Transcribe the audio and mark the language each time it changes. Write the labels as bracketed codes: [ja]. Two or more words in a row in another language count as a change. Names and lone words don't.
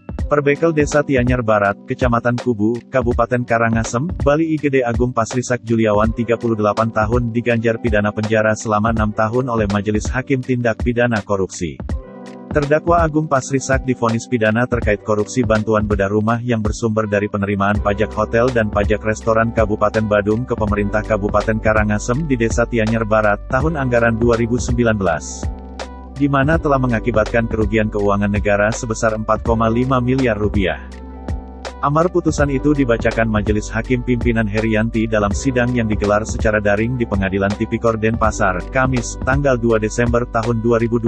[id] Perbekel Desa Tianyar Barat, Kecamatan Kubu, Kabupaten Karangasem, Bali. IGD Agung Pasrisak Juliawan 38 tahun diganjar pidana penjara selama 6 tahun oleh Majelis Hakim Tindak Pidana Korupsi. Terdakwa Agung Pasrisak divonis pidana terkait korupsi bantuan bedah rumah yang bersumber dari penerimaan pajak hotel dan pajak restoran Kabupaten Badung ke pemerintah Kabupaten Karangasem di Desa Tianyar Barat, tahun anggaran 2019. Di mana telah mengakibatkan kerugian keuangan negara sebesar 4,5 miliar rupiah. Amar putusan itu dibacakan Majelis Hakim Pimpinan Herianti dalam sidang yang digelar secara daring di Pengadilan Tipikor Denpasar, Kamis, tanggal 2 Desember tahun 2021.